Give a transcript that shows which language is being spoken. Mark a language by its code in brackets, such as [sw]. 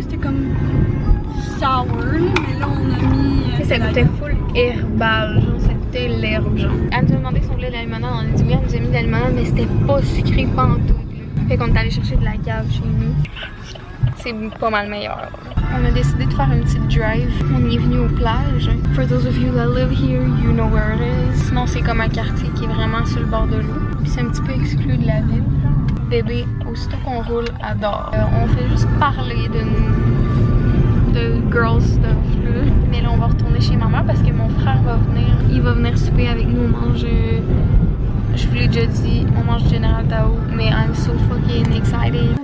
[fr] C'était comme sour, mais là on a mis... Ça goûtait full herbal, genre ça goûtait l'herbe, genre. Elle nous a demandé si on voulait de la limonade, on a dit oui, elle nous a mis de la limonade, mais c'était pas sucré pantoute. Fait qu'on est allé chercher de la cave chez nous. c'est pas mal meilleur. On a décidé de faire une petite drive. On est venu aux plages. [en] For those of you that live here, you know where it is. [fr] Sinon, c'est comme un quartier qui est vraiment sur le bord de l'eau. Puis c'est un petit peu exclu de la ville. Bébé, aussitôt qu'on roule, adore. On fait juste parler de girl stuff là. Mais là, on va retourner chez maman parce que mon frère va venir. Il va venir souper avec nous. On mange. Je vous l'ai déjà dit, on mange General Tao. [en] Mais I'm so fucking excited.